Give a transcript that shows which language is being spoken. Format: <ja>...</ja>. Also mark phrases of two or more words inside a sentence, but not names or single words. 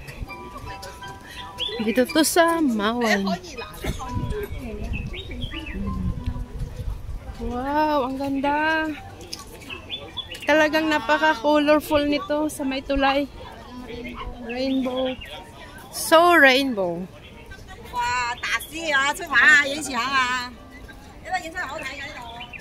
<tl>Dito to sa Mawan. Wow, ang ganda. Talagang napaka-colorful nito sa may tulay.</tl> <en>Rainbow. So rainbow.</en> <yue>Wow, 大師啊，出牌啊，影相啊，因為影相好睇嘅呢度。</yue>